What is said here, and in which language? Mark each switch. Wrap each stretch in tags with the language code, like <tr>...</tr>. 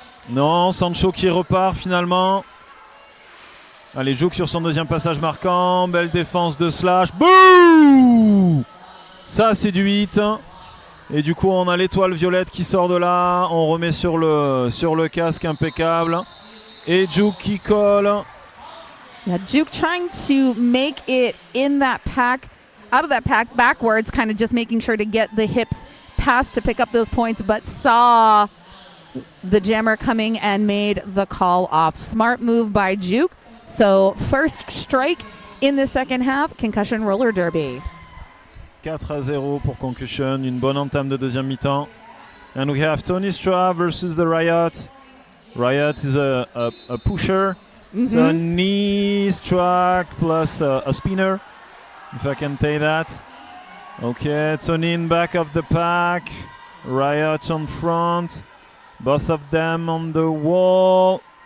<fr>Non, Sancho qui repart finalement. Allez, Juke sur son deuxième passage marquant. Belle défense de Slash. Bouh! Ça, c'est du hit. Et du coup, on a l'étoile violette qui sort de là. On remet sur le casque, impeccable. Et Juke qui colle.</fr> <en>Yeah, Juke trying to make it in that pack, out of that pack backwards, kind of just making sure to get the hips past to pick up those points, but saw the jammer coming and made the call off. Smart move by Juke. So first strike in the second half, Concussion Roller Derby.</en> <fr>4-0 pour Concussion, une bonne entame de deuxième mi-temps.</fr> <en>And we have Tony Stra versus the Riot. Riot is a pusher. Mm-hmm. It's a knee track plus a spinner, if I can say that. Okay, Tony in back of the pack. Riot on front. Both of them on the wall.</en>